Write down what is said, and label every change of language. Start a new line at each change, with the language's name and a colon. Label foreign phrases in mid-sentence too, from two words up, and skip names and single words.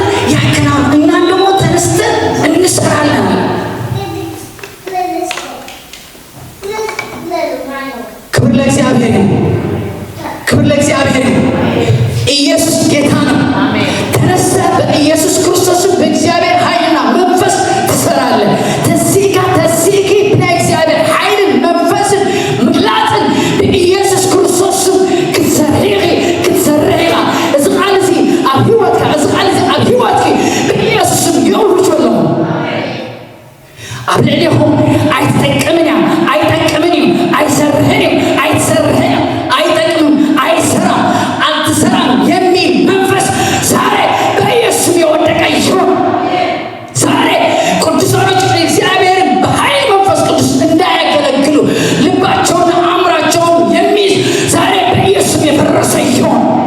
Amharic: ያከናውናል። እኛን ደግሞ ተነስተን እንሰራለን። ክብር ለእግዚአብሔር ይሁን። ክብር ለእግዚአብሔር ይሁን። ኢየሱስ ጌታ ነው። ተነስተህ በኢየሱስ ክርስቶስ በእግዚአብሔር ኃይልና መንፈስ ትሰራለህ። ተዚጋ በእግዚአብሔር ኃይልን መንፈስን ምግላጥን በኢየሱስ ክርስቶስ
Tigrinya: ክትሰርዒኻ እዚ ቃል እዚ ኣብ ሂወትካ በኢየሱስ የውርጆ ኣለኹ። ኣብ ልዕሊኹም ኣይትጠቅምን እያ ኣይጠቅምን እዩ ኣይሰርሕን እዩ ኣይትሰርሕን እዩ
Amharic: አይጠቅም አይሰራም አትሰራም የሚል መንፈስ ዛሬ በኢየሱስ የወደቀ ይሁን። ዛሬ ቅዱሳኖች እግዚአብሔርን በኃይል መንፈስ ቅዱስ እንዳያገለግሉ ልባቸውን አእምሯቸውን የሚይዝ ዛሬ በኢየሱስ የፈረሰ ይሁን።